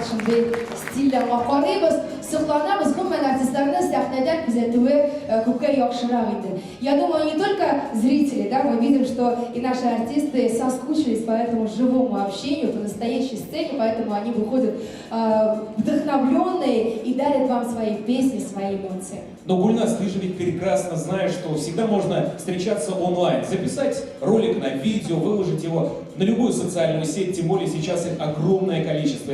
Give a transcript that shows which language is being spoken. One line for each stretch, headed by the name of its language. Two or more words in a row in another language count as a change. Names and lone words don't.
Tatar: стильләргә карыйбыз, сокланабыз, гомумән артистларны сәхнәдән күзәтүе күпкә яхшырак иде.
Russian: Я думаю, не только зрители, да, мы видим, что и наши артисты соскучились по этому живому общению, по настоящей сцене, поэтому они выходят вдохновленные и дарят вам свои песни, свои эмоции. Но, Гульнас, ты же ведь прекрасно знаешь, что всегда можно встречаться онлайн, записать ролик на видео, выложить его на любую социальную сеть, тем более сейчас их огромное количество.